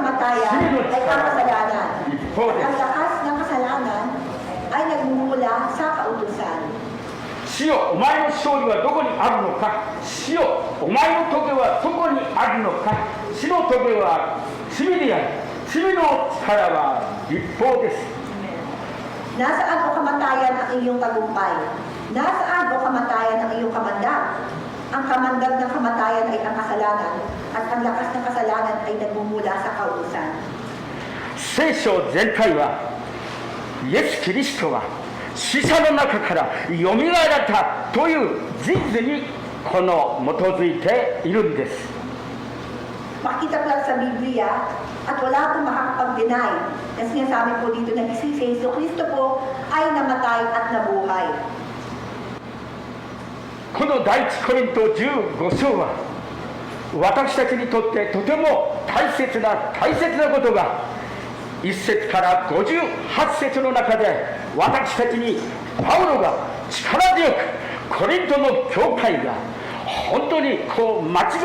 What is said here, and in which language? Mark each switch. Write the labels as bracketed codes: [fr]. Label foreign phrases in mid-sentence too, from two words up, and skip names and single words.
[ja] 罪の力は一方です。主よ、お前の勝利はどこにあるのか。主よ、お前の棘はどこにあるのか。死の棘は罪である。罪の力は一方です。 [tl] Nasaan o kamatayan ang iyong tagumpay? Nasaan o kamatayan ang iyong kamandag? Ang kamandag ng kamatayan ay ang kasalanan, at ang lakas ng kasalanan ay nagmumula sa kautusan. [ja] 聖書全体はイエス・キリストは死者の中からよみがえられたという事実にこの基づいているんです。 [tl] Makita po sa Biblia at wala pong makakapag-deny na sinasabi po dito na si Jesu Kristo po ay namatay at nabuhay. [ja] この第一コリント15章は私たちにとってとても大切なことが1節から58節の中で私たちにパウロが力強くコリントの教会が本当にこう間違